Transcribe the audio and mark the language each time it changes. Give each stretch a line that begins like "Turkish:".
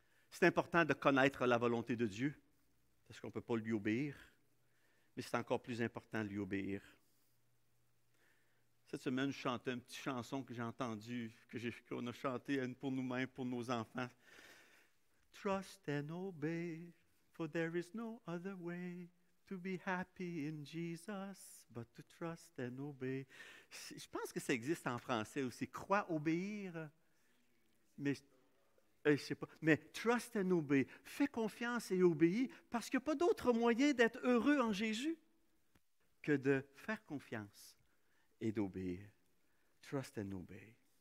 French: C'est important de connaître la volonté de Dieu, parce qu'on ne peut pas lui obéir, mais c'est encore plus important de lui obéir. Cette semaine, je chantais une petite chanson que j'ai entendue, qu'on a chantée pour nous-mêmes, pour nos enfants.
English: Trust and obey, for there is no other way to be happy in Jesus, but to trust and obey.
French: Je pense que ça existe en français aussi. Crois, obéir. Mais je ne sais pas. Mais
English: trust and obey.
French: Fais confiance et obéis, parce qu'il n'y a pas d'autre moyen d'être heureux en Jésus que de faire confiance et d'obéir.
English: Trust and obey.